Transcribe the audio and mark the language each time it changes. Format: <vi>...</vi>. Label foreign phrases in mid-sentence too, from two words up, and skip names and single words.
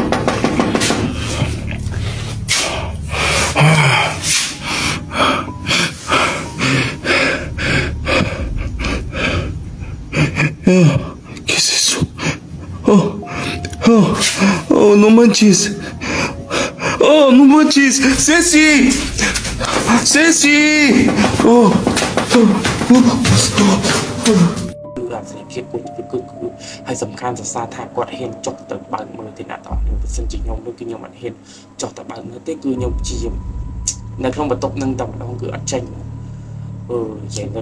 <es>¿Qué es eso? Oh, no manches. Oh, no manches. Ceci. Ceci! Oh!</es> <km>គឺអាសេរីភាពគឺហើយសំខាន់សរសើរថាគាត់ហ៊ានចុះទៅបើកមើលទីណាតអស់នេះបើសិនជាខ្ញុំនោះគឺខ្ញុំអត់ហ៊ានចុះទៅបើកមើលទេគឺខ្ញុំព្យាយាមនៅក្នុងបន្ទប់នឹងតែម្ដងគឺអត់ចេញនិយាយទៅ</km>